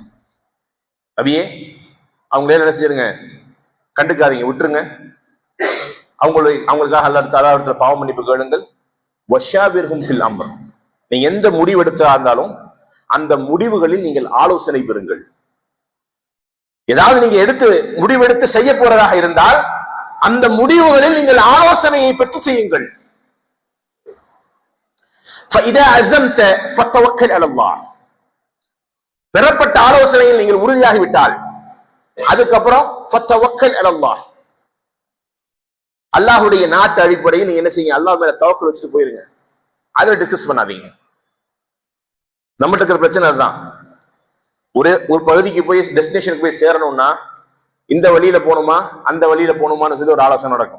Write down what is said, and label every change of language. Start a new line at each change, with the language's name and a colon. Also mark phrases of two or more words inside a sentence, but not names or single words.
Tamil: நபியே, அவங்களே என்ன செஞ்சிருங்க, கண்டுக்காதீங்க, விட்டுருங்க, அவங்களுக்காக அல்லாஹ்விடத்துல பாவ மன்னிப்பு கேளுங்கள்.
Arabic: وشاورهم في الأمر,
Tamil: நீங்க எந்த முடிவு எடுத்தா இருந்தாலும் அந்த முடிவுகளில் நீங்கள் ஆலோசனை பெறுங்கள். ஏதாவது நீங்க முடிவெடுத்து செய்ய போறதாக இருந்தால் அந்த முடிவுகளில் நீங்கள் ஆலோசனையை பெற்று செய்யுங்கள்.
Arabic: فإذا عزمت فتوكل على الله.
Tamil: பெறப்பட்ட ஆலோசனையில் நீங்கள் உறுதியாகிவிட்டால் அதுக்கப்புறம் அல்லாஹுடைய நாட்டு அடிப்படையில் நீங்க என்ன செய்யுங்க, அல்லாஹ் மேல தவக்கல் வச்சுட்டு போயிருங்க. அதை டிஸ்கஸ் பண்ணாதீங்க. நம்மகிட்ட இருக்கிற பிரச்சனை அதுதான். ஒரு பகுதிக்கு போய் டெஸ்டினேஷனுக்கு போய் சேரணும்னா இந்த வழியில போகணுமா அந்த வழியில போகணுமான்னு சொல்லி ஒரு ஆலோசனை நடக்கும்.